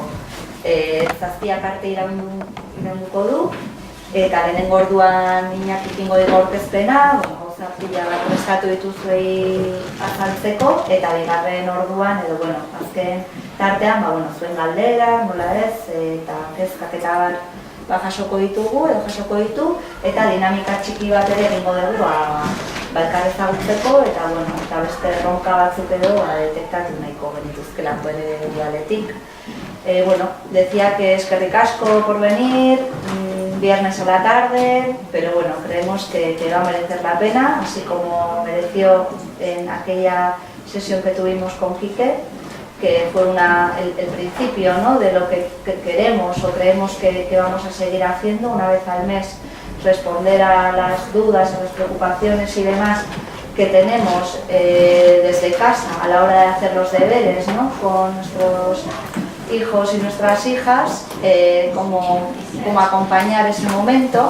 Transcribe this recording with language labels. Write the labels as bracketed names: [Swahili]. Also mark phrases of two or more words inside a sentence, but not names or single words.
[Basque] Zazpiak arte iraunduko du, eta lehenengo orduan Iñakik ingo digu aurkezpena, gauza pila bat eskatu dituzuei azaltzeko, eta bigarren orduan, edo, azken tartean, zuen galdera, nola ez, eta kezkak eta jasoko ditugu, eta dinamika txiki bat ere egingo dugu elkar ezagutzeko, eta beste erronka batzuk edo detektatu nahiko genituzkelako ere dualetik. [Spanish] Decía que [Basque] eskerrik asko [Spanish] por venir, viernes a la tarde, pero creemos que va a merecer la pena, así como mereció en aquella sesión que tuvimos con Quique, que fue el principio, ¿no?, de lo que queremos o creemos que vamos a seguir haciendo una vez al mes, responder a las dudas, a las preocupaciones y demás que tenemos desde casa a la hora de hacer los deberes, ¿no?, con nuestros hijos y nuestras hijas, cómo acompañar ese momento.